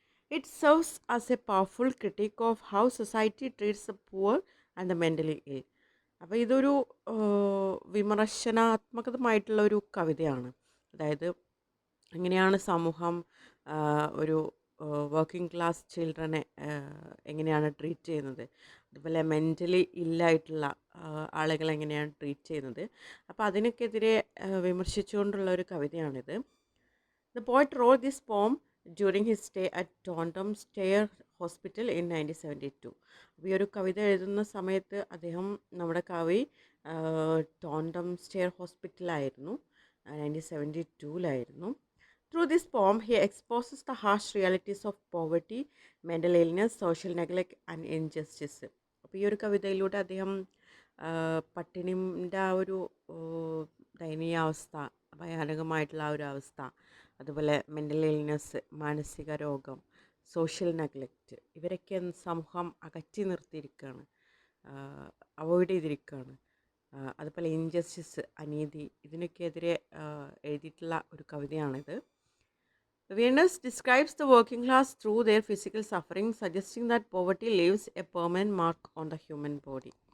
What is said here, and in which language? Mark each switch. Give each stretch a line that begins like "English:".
English: It serves as a powerful critique of how society treats the poor and the mentally ill.
Malayalam: അപ്പോൾ ഇതൊരു വിമർശനാത്മകമായിട്ടുള്ള ഒരു കവിതയാണ്. അതായത് എങ്ങനെയാണ് സമൂഹം ഒരു വർക്കിംഗ് ക്ലാസ് ചിൽഡ്രനെ എങ്ങനെയാണ് ട്രീറ്റ് ചെയ്യുന്നത്, അതുപോലെ മെൻ്റലി ഇല്ലായിട്ടുള്ള ആളുകളെ എങ്ങനെയാണ് ട്രീറ്റ് ചെയ്യുന്നത്. അപ്പോൾ അതിനൊക്കെതിരെ വിമർശിച്ചുകൊണ്ടുള്ള ഒരു കവിതയാണിത്.
English: The poet wrote this poem during his stay at Taunton Stair Hospital in 1972.
Malayalam: അപ്പോൾ ഈ ഒരു കവിത എഴുതുന്ന സമയത്ത് അദ്ദേഹം നമ്മുടെ കവി ടോണ്ടം stair ഹോസ്പിറ്റലായിരുന്നു, 1972
English: Through this poem, he exposes the harsh realities of poverty, mental illness, social neglect and injustice.
Malayalam: അപ്പോൾ ഈ ഒരു കവിതയിലൂടെ അദ്ദേഹം പട്ടിണിൻ്റെ ആ ഒരു ദയനീയാവസ്ഥ, ഭയാനകമായിട്ടുള്ള ആ ഒരു അവസ്ഥ, അതുപോലെ മെൻ്റൽ ഇൽനെസ്, മാനസിക രോഗം, സോഷ്യൽ നെഗ്ലക്റ്റ്, ഇവരൊക്കെ സമൂഹം അകറ്റി നിർത്തിയിരിക്കുകയാണ്, അവോയ്ഡ് ചെയ്തിരിക്കുകയാണ്. അതുപോലെ ഇൻജസ്റ്റിസ്, അനീതി, ഇതിനൊക്കെതിരെ എഴുതിയിട്ടുള്ള ഒരു കവിതയാണിത്.
English: Vierners describes the working class through their physical suffering, suggesting that poverty leaves a permanent mark on the human body.